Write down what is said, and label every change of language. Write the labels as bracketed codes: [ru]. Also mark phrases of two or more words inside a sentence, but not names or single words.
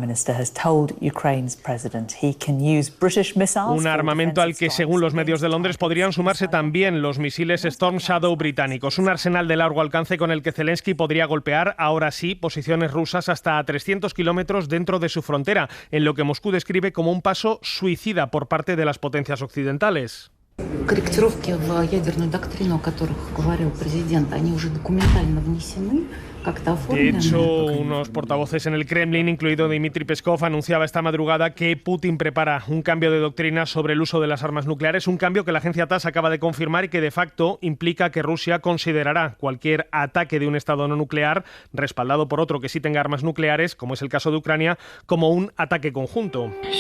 [es] Un armamento al que, según los medios de Londres, podrían sumarse también los misiles Storm Shadow británicos, un arsenal de largo alcance con el que Zelensky podría golpear, ahora sí, posiciones rusas hasta a 300 kilómetros dentro de su frontera, en lo que Moscú describe como un paso suicida por parte de las potencias occidentales. [ru] Корректировки в ядерную доктрину, о которых говорил президент, они уже документально внесены. [es] De hecho, unos portavoces en el Kremlin, incluido Dmitry Peskov, anunciaba esta madrugada que Putin prepara un cambio de doctrina sobre el uso de las armas nucleares, un cambio que la agencia TASS acaba de confirmar y que de facto implica que Rusia considerará cualquier ataque de un estado no nuclear, respaldado por otro que sí tenga armas nucleares, como es el caso de Ucrania, como un ataque conjunto.